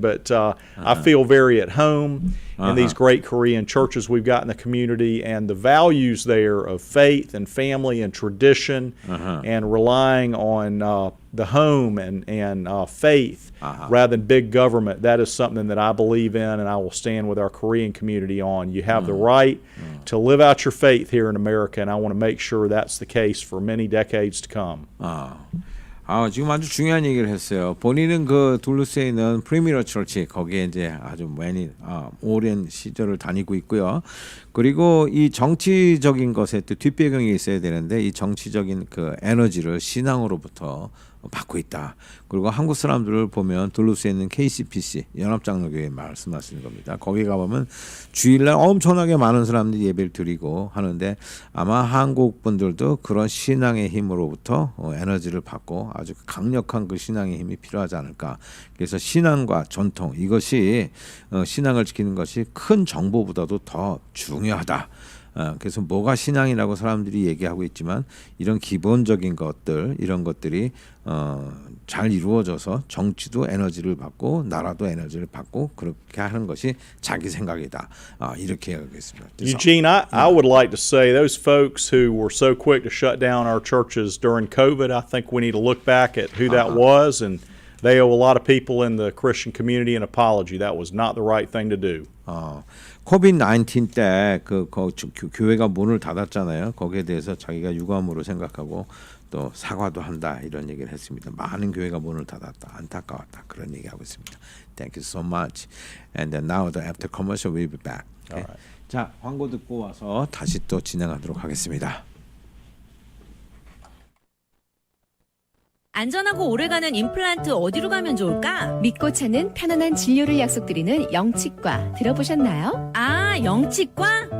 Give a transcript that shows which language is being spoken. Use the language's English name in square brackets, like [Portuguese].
[English] But I feel very at home in these great Korean churches we've got in the community, and the values there of faith and family and tradition and relying on the home and faith rather than big government. That is something that I believe in and I will stand with our Korean community on. You have the right to live out your faith here in America, and I want to make sure that's the case for many decades to come. [Korean] 지금 아주 중요한 얘기를 했어요. 본인은 그 둘루스에 있는 프리미어 철치 거기에 이제 아주 많이 오랜 시절을 다니고 있고요. 그리고 이 정치적인 것에 또 뒷배경이 있어야 되는데 이 정치적인 그 에너지를 신앙으로부터 받고 있다. 그리고 한국 사람들을 보면 둘루스에 있는 KCPC 연합장로교회 말씀하시는 겁니다. 거기 가보면 주일날 엄청나게 많은 사람들이 예배를 드리고 하는데 아마 한국 분들도 그런 신앙의 힘으로부터 에너지를 받고 아주 강력한 그 신앙의 힘이 필요하지 않을까. 그래서 신앙과 전통 이것이 신앙을 지키는 것이 큰 정보보다도 더 중요하다. 그래서 뭐가 신앙이라고 사람들이 얘기하고 있지만 이런 기본적인 것들 이런 것들이 잘 이루어져서 정치도 에너지를 받고 나라도 에너지를 받고 그렇게 하는 것이 자기 생각이다. 이렇게 하겠습니다. [English] Eugene, I would like to say those folks who were so quick to shut down our churches during COVID, I think we need to look back at who that was and they owe a lot of people in the Christian community an apology. That was not the right thing to do. [Korean] 코비드 19 때 교회가 문을 닫았잖아요. 거기에 대해서 자기가 유감으로 생각하고 또 사과도 한다 이런 얘기를 했습니다. 많은 교회가 문을 닫았다. 안타까웠다. 그런 얘기하고 있습니다. [English] Thank you so much. And then now after commercial we'll be back. Okay? Alright. [Korean] 자, 광고 듣고 와서 다시 또 진행하도록 하겠습니다. 안전하고 오래가는 임플란트 어디로 가면 좋을까? 믿고 찾는 편안한 진료를 약속드리는 영치과 들어보셨나요? 아, 영치과?